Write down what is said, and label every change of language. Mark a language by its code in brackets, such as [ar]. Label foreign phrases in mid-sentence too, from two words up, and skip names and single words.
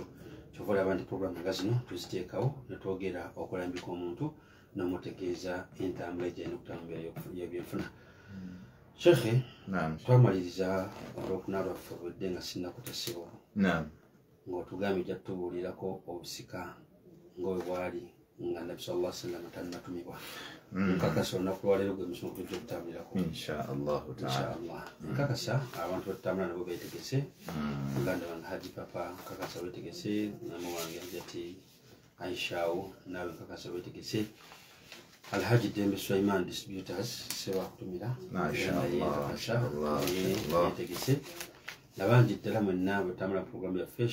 [lg] Kyova olaba nti puroguramu nga zino tuziteekawo ne twogera okulambika omuntu n'omutegeeza entambula ejja n'okutambula y'ebyenfuna. Shekhe, twamaliriza olwokuna lwaffe obudde nga sinnakutasibwa ng'otugambye ojja tutubuulirako obusika ng'owe bwali nga Nabbi [ar] صلى الله عليه وسلم [lg] tannatumibwa. Nkakasa olunaku lwaleero gwe musomo tujja okutambulirako inshallah. Nkakasa abantu batutambula nabo beetegese, muganda wange Haji Papa nkakasa weetegese, namu wange Hajati Aishaawo naawe nkakasa weetegese, Alhaji Dembe Sulaiman Distributors seba kutumira yeetegese, nabangi ddala mwenna bwetambula puroguramu yaffe.